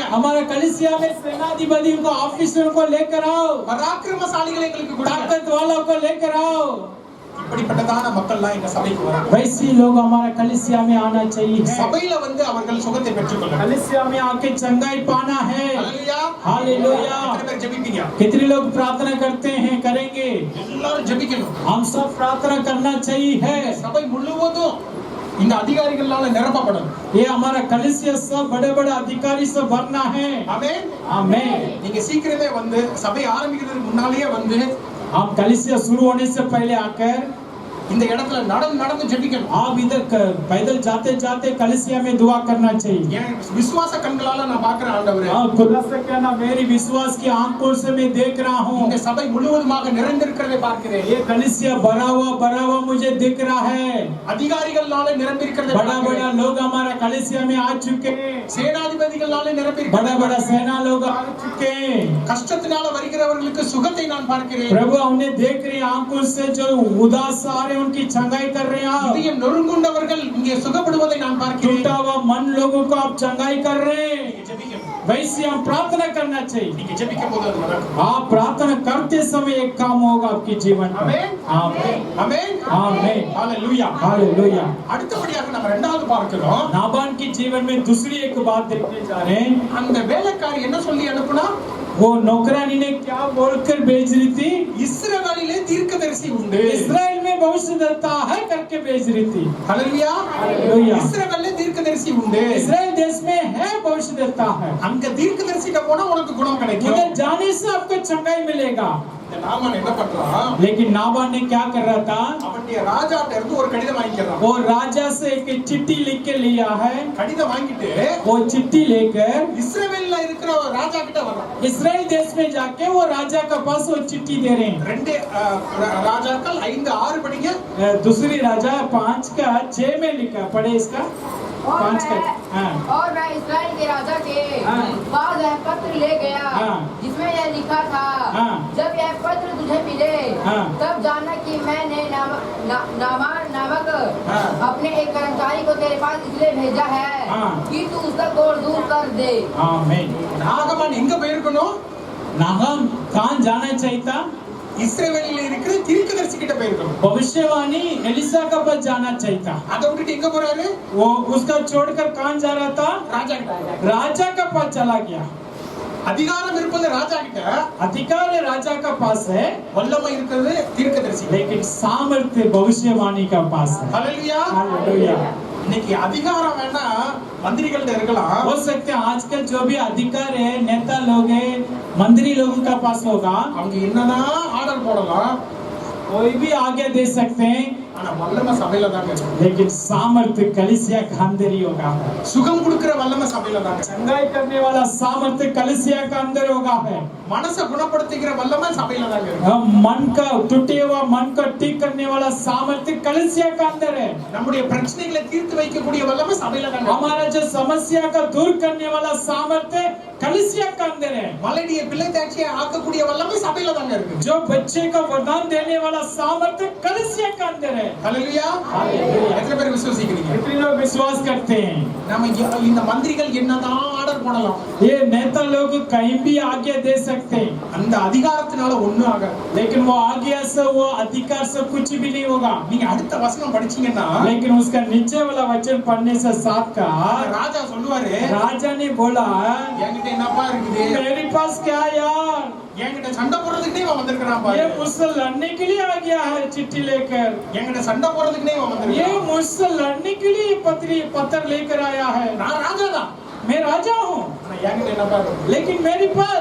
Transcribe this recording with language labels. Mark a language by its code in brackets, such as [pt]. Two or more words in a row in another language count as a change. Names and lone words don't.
[hi] हमारा कलीसिया में सेनाधिपतियों को ऑफिसरों को लेकर आओ। [ta] பராக்கிரமசாலிகளை எங்களுக்கு கொடுங்க. [hi] ताकत वालों को लेकर आओ। [ta] இப்படிப்பட்டதான மக்கள்லாம் எங்க சபைக்கு வராங்க. [hi] वैसे लोग हमारा कलीसिया में आना चाहिए। [ta] சபையில வந்து அவர்கள் சுகத்தை பெற்றுக்கொள்ளணும். [hi] कलीसिया में आके चंगाई पाना है। [ta] ஹalleluya [hi] हालेलुया। [ta] எத்தனை பேர் ஜெபிப்பீங்க? [hi] कितने लोग प्रार्थना करते हैं, करेंगे? [ta] எல்லாரும் ஜெபிக்கணும். [hi] हम सब प्रार्थना करना चाहिए। [ta] சபை முழுவதும் இந்த அதிகாரிகளால நிரப்பப்படணும். [hi] ये हमारा कलीसिया सब बड़े बड़े अधिकारी से भरना है। [ta] ஆமென். [hi] आमीन। [ta] நீங்க சீக்கிரமே வந்து சபை ஆரம்பிக்கிறதுக்கு முன்னாலேயே வந்து [hi] हम कलीसिया शुरू होने से पहले आकर [ta] இந்த இடத்துல நடந்து ஜெபிக்கணும். [hi] आप इधर पैदल जाते जाते कलीसिया में दुआ करना चाहिए। [ta] ஏன் விசுவாச கண்களால நான் பார்க்கிறேன் ஆண்டவரே. [hi] खुदा से कहना मेरी विश्वास की आंखों से मैं देख रहा हूँ। [ta] இந்த சபை முழுவதுமாக நிறைந்திருக்கிறதை பார்க்கிறேன். [hi] ये कलीसिया भरा हुआ मुझे दिख रहा है। [ta] அதிகாரிகளால நிரம்பி இருக்கிறதை [hi] बड़ा बड़ा [ta] பார்க்கிறேன். [hi] लोग हमारा कलीसिया में आ चुके हैं। [ta] சேனாதிபதிகளால நிரம்பி [hi] बड़ा बड़ा [ta] இருக்கிறதை [hi] सेना लोग आ चुके हैं। [ta] கஷ்டத்தினால வருகிறவர்களுக்கு சுகத்தை நான் பார்க்கிறேன். [hi] प्रभु हमने देख रही आंखों से जो उदास आ रहे उनकी चंगाई कर रहे हैं। [ta] இதயம் நொறுங்குண்டவர்கள் இங்கே சுகப்படுவதை நான் பார்க்கிறேன். [hi] टूटा हुआ मन लोगों को आप चंगाई कर रहे हैं। [ta] நீங்க ஜெபிக்கணும். [hi] वैसे हम प्रार्थना करना चाहिए। [ta] நீங்க ஜெபிக்கும் போது அது நடக்கும். [hi] आप प्रार्थना करते समय एक काम होगा आपके जीवन में। आमीन। आमीन। [ta] ஆமென். [hi] आमीन। [ta] ஹalleluya. [hi] हालेलुया। [ta] அடுத்தபடியாக நம்ம இரண்டாவது பார்க்கிறோம். [hi] नाबान के जीवन में दूसरी एक बात देखने जा रहे हैं। [ta] அந்த வேலைக்காரி என்ன சொல்லி அனுப்புனா? [hi] वो नौकरानी ने क्या बोलकर भेज रही थी? [ta] இஸ்ரவேலிலே தீர்க்கதரிசி உண்டு. [hi] इस्राएल में भविष्यद्वक्ता है करके भेज रही थी। [ta] ஹalleluya. [hi] हालेलुया। [ta] இஸ்ரவேலிலே தீர்க்கதரிசி உண்டு. [hi] इस्राएल देश में है भविष्यद्वक्ता है। [ta] அங்க தீர்க்கதரிசிட்ட போனா உனக்கு குணம் கிடைக்கும். [hi] उधर जाने से आपको चंगाई मिलेगा। [ta] இந்த நாமான் என்ன பண்றான்? [hi] लेकिन नाबान ने क्या कर रहा था? [ta] அவனுடைய ராஜாட்ட இருந்து ஒரு கடிதம் வாங்கிக்கிறான். [hi] वो राजा से एक चिट्ठी लिख के लिया है। [ta] கடிதம் வாங்கிட்டு [hi] वो चिट्ठी लेकर [ta] இஸ்ரவேல்ல இருக்கிற ராஜா கிட்ட வர்றான். [hi] इस्राएल देश में जाके वो राजा के पास वो चिट्ठी दे रहे हैं। [ta] ரெண்டு ராஜாக்கள் 5-6 படிங்க. [hi] दूसरी राजा 5 का 6 में लिखा पढ़े इसका 5 का। हाँ। और मैं इस्राएल के राजा के हाँ। पास यह पत्र ले गया हाँ। जिसमें यह लिखा था हाँ। जब यह पत्र तुझे मिले हाँ। तब जानना कि मैंने नामान नामक हाँ। अपने एक कर्मचारी को तेरे पास इसलिए भेजा है हाँ। कि तू उसका कोड़ दूर कर दे। आमीन। [ta] நாகமான் எங்க போயிருக்கணும்? [hi] नाहम कहाँ जाना चाहिए था? [ta] இஸ்ரவேலில இருக்கிற தீர்க்கதரிசி கிட்ட போயிருக்கணும். [hi] भविष्यवाणी एलिसा का पास जाना चाहिए था। [ta] அதை விட்டுட்டு எங்க போறாரு? [hi] वो उसका छोड़कर कहाँ जा रहा था? [ta] ராஜா கிட்ட. [hi] राजा का पास चला गया। [ta] அதிகாரம் இருப்பது ராஜா கிட்ட, [hi] अधिकार राजा का पास है [ta] வல்லமை இருக்கிறது தீர்க்கதரிசி. [hi] लेकिन सामर्थ्य भविष्यवाणी का पास है। [ta] ஹalleluya. [hi] हालेलुया। [ta] இன்னைக்கு அதிகாரம் வேணா மந்திரிகள்ட்ட இருக்கலாம். [hi] हो सकते हैं आजकल जो भी अधिकार है नेता लोग हैं मंत्री लोगों का पास होगा। [ta] அவங்க என்னதான் ஆர்டர் போடலாம். [hi] कोई भी आगे दे सकते हैं [ta] ஆனா வல்லமை சபையில தாங்க இருக்கு. [hi] लेकिन सामर्थ्य कलीसिया का अंदर ही होगा। [ta] சுகம் கொடுக்கிற வல்லமை சபையில தாங்க. [hi] चंगाई करने वाला सामर्थ्य कलीसिया का अंदर होगा है। [ta] மனசை குணப்படுத்திக்கிற வல்லமை சபையில தாங்க இருக்கு. [hi] मन का टूटे हुआ मन को ठीक करने वाला सामर्थ्य कलीसिया का अंदर है। [ta] நம்முடைய பிரச்சனைகளை தீர்த்து வைக்கக்கூடிய வல்லமை சபையில தாங்க இருக்கு. [hi] हमारा जो समस्या का दूर करने वाला सामर्थ्य कलीसिया का अंदर है। [ta] மலடிய பிள்ளை தாட்சியை ஆக்கக்கூடிய வல்லமை சபையில தாங்க இருக்கு. [hi] जो बच्चे का वरदान देने वाला सामर्थ्य कलीसिया का अंदर है। [ta] ஹalleluya. [hi] हालेलुया। [ta] எத்தனை பேர் விசுவாசிக்கிறீங்க? [hi] कितने लोग विश्वास करते हैं? [ta] நாம இந்த மந்திரிகள் என்னதான் ஆர்டர் போடலாம். [hi] ये नेता लोग कहीं भी आगे दे सकते हैं [ta] அந்த அதிகாரத்தினால ஒண்ணும் ஆகாது. [hi] लेकिन वो आज्ञा से वो अधिकार से कुछ भी नहीं होगा। [ta] நீங்க அடுத்த வசனம் படிச்சீங்கன்னா [hi] लेकिन उसका नीचे वाला वचन पढ़ने से साथ का [ta] ராஜா சொல்லுவாரு, [hi] राजा ने बोला [ta] என்கிட்ட என்னப்பா இருக்குது? [hi] मेरे पास क्या यार, [ta] என்கிட்ட சண்டை போடுறதுக்குனே இவன் வந்திருக்கான் [hi] ये [ta] பாரு. [hi] मुझसे लड़ने के लिए आ गया है चिट्ठी लेकर। [ta] என்கிட்ட சண்டை போடுறதுக்குனே இவன் [hi] ये [ta] வந்திருக்கான். [hi] मुझसे लड़ने के लिए पत्र लेकर आया है। [ta] நான் ராஜா தான். [hi] मैं राजा हूँ [ta] ஆனா என்கிட்ட என்னப்பா இருக்கு? [hi] लेकिन मेरे पास